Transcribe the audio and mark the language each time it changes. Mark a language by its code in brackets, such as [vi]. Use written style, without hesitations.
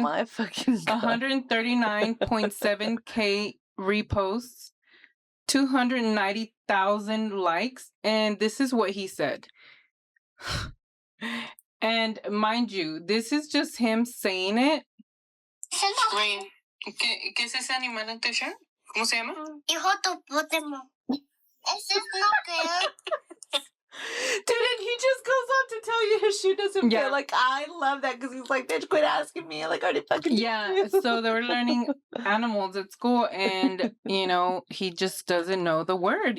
[en] Oh my fucking God. 139.7K reposts, 290,000 likes, and this is what he said. And mind you, this is just him saying it. [es] Rain, ¿qué es ese animal en tu shirt? ¿Cómo se llama? Hipopótamo. Ese es lo que [en] Dude, and he just goes on to tell you his shoe doesn't fit. Like, I love that because he's like, bitch, quit asking me. Like, already fucking. Yeah, so they were learning animals at school, and, he just doesn't know the word.